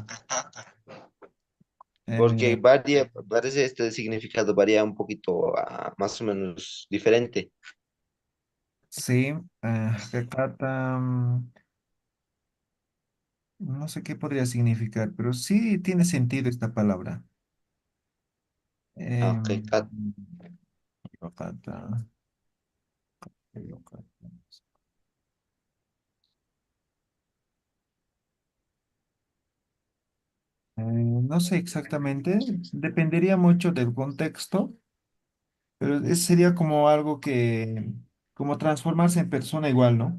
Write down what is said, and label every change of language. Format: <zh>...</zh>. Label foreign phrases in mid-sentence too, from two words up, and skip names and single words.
<es>Porque eh, varía, parece este significado varía un poquito, más o menos diferente. sí, jacacata, no sé qué podría significar, pero sí tiene sentido esta palabra. Em, Hakakata. jacata, jacata. No sé exactamente, dependería mucho del contexto, pero sería como algo que, como transformarse en persona igual, ¿no?</es>